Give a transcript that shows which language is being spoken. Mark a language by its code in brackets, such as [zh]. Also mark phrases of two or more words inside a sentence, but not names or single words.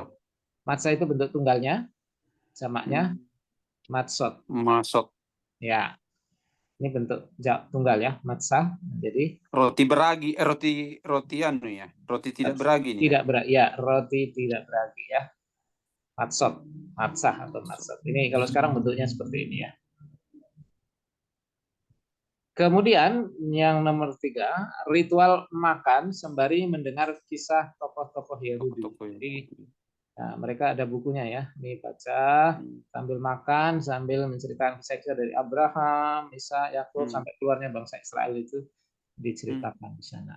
[id] matzah itu bentuk tunggalnya, jamaknya matzot. Masot. Ya, ini bentuk tunggal ya, matzah. Jadi Roti beragi, roti anu ya. Roti tidak beragi nih. tidak beragi ya, roti tidak beragi ya. Matzot, matzah atau matzot. Ini kalau sekarang bentuknya seperti ini ya. Kemudian yang nomor 3, ritual makan sembari mendengar kisah tokoh-tokoh Yahudi. Jadi nah, mereka ada bukunya ya. Ini baca sambil makan, sambil menceritakan kisah dari Abraham, Isa, Yakub sampai keluarnya bangsa Israel itu diceritakan di sana.